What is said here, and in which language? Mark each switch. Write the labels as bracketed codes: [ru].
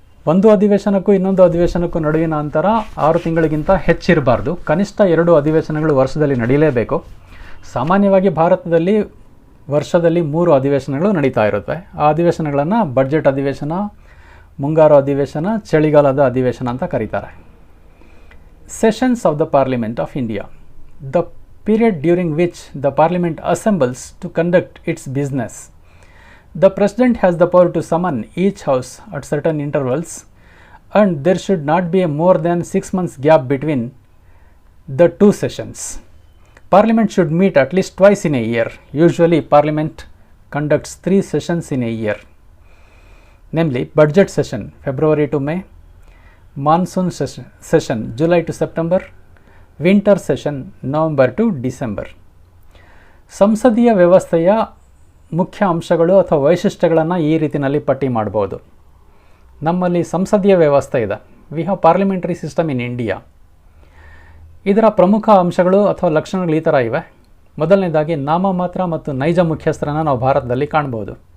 [kn] ಒಂದು ಅಧಿವೇಶನಕ್ಕೂ ಇನ್ನೊಂದು ಅಧಿವೇಶನಕ್ಕೂ ನಡುವಿನ ಅಂತರ 6 ತಿಂಗಳಿಗಿಂತ ಹೆಚ್ಚಿರಬಾರ್ದು. ಕನಿಷ್ಠ 2 ಅಧಿವೇಶನಗಳು ವರ್ಷದಲ್ಲಿ ನಡೀಲೇಬೇಕು. ಸಾಮಾನ್ಯವಾಗಿ ಭಾರತದಲ್ಲಿ ವರ್ಷದಲ್ಲಿ 3 ಅಧಿವೇಶನಗಳು ನಡೀತಾ ಇರುತ್ತವೆ. ಆ ಅಧಿವೇಶನಗಳನ್ನು ಬಡ್ಜೆಟ್ ಅಧಿವೇಶನ, ಮುಂಗಾರು ಅಧಿವೇಶನ, ಚಳಿಗಾಲದ ಅಧಿವೇಶನ ಅಂತ ಕರೀತಾರೆ. [en] Sessions of the parliament of India. The period during which the parliament assembles to conduct its business. The President has the power to summon each house at certain intervals and there should not be a more than 6 months gap between the two sessions. Parliament should meet at least twice in a year. Usually Parliament conducts 3 sessions in a year, namely budget session February to May, monsoon session July to September, winter session November to December. [kn] ಸಂಸದೀಯ ವ್ಯವಸ್ಥೆಯ ಮುಖ್ಯ ಅಂಶಗಳು ಅಥವಾ ವೈಶಿಷ್ಟ್ಯಗಳನ್ನು ಈ ರೀತಿಯಲ್ಲಿ ಪಟ್ಟಿ ಮಾಡ್ಬೋದು. ನಮ್ಮಲ್ಲಿ ಸಂಸದೀಯ ವ್ಯವಸ್ಥೆ ಇದೆ. [en] We have parliamentary system in India. [kn] ಇದರ ಪ್ರಮುಖ ಅಂಶಗಳು ಅಥವಾ ಲಕ್ಷಣಗಳು ಈ ಥರ ಇವೆ. ಮೊದಲನೇದಾಗಿ ನಾಮಮಾತ್ರ ಮತ್ತು ನೈಜ ಮುಖ್ಯಸ್ಥರನ್ನು ನಾವು ಭಾರತದಲ್ಲಿ ಕಾಣ್ಬೋದು.